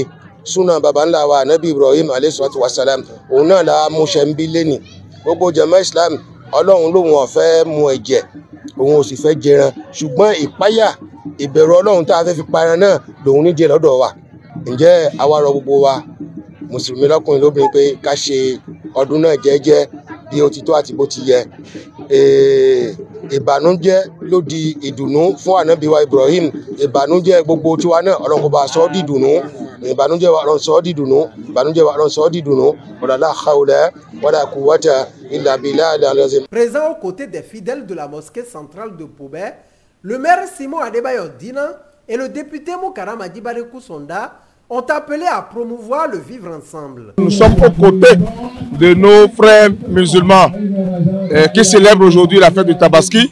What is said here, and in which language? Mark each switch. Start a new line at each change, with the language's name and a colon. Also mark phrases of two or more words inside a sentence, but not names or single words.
Yoruba: súnà baba ńlá wa ànábì Ibrahim
Arabic: عليه الصلاة والسلام
Yoruba: òun náà la múṣẹ ń bí lẹ́nì gbogbo jàmá Islam Ọlọ́run lòun ò fẹ́ mu ẹ̀jẹ̀ òun ò sì fẹ́ jẹran ṣùgbọ́n ìpáyà ìbẹ̀rù Ọlọ́run tá a fẹ́ fi paran náà lòun nídìí lọ́dọ̀ wa ǹjẹ́ àwa rọ gbogbo wa mùsùlùmí lọ́kùnrin lóbìnrin pé ká ṣe ọdún náà jẹ́jẹ́ bí ó ti tó àti bó ti yẹ ìbànújẹ́ ló di ìdùnnú fún ànábì wa Ibrahim ìbànújẹ́ gbogbo tiwa náà Ọlọ́run kó bá sọ ọ́ di ìdùnnú ìbànújẹ́ wa Ọlọ́run sọ ọ́ di ìdùnnú ìbànújẹ́ wa Ọlọ́run sọ ọ́ di ìdùnnú
Arabic: ولا حول ولا قوة إلا بالله العظيم.
French: Présent aux côtés des fidèles de la mosquée centrale de Poubet, le maire Simon Adebayo Dina et le député Moukara Madibare Sonda ont appelé à promouvoir le vivre ensemble. Nous sommes aux côtés de nos frères musulmans qui célèbrent aujourd'hui la fête de Tabaski.